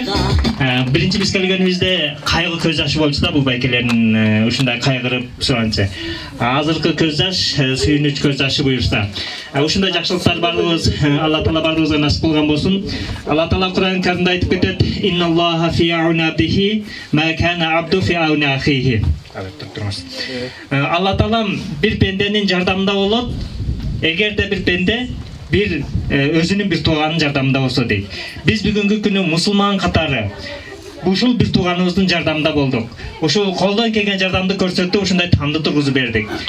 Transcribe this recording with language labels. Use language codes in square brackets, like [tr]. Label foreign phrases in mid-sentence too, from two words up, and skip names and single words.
[ky] Биринчи биз келгенибизде кайгы көз жашы болчу да, бул байкелердин ушундай кайгырып суранчы. Азыркы көз жаш сүйүнүч көз жашы буюрса. Ушундай жакшылыктар бардыгыбыз Алла Таала бардыгыбызга насип кылган болсун. Алла Таала Кур'ан Каримде айтып кетет: [ar] "إن الله في عون عبده ما كان عبد في عون أخيه." [ky] Алла Таала бир пенденин жардамында болот, эгерде бир пенде бир өзүнүн бир тууганынын жардамында болсо дейт. Биз бүгүнкү күнү мусулман катары ушул бир тууганыбыздын жардамында болдук. Ушул колдон келген жардамды көрсөтүп, ушундай тамды тургузуп бердик.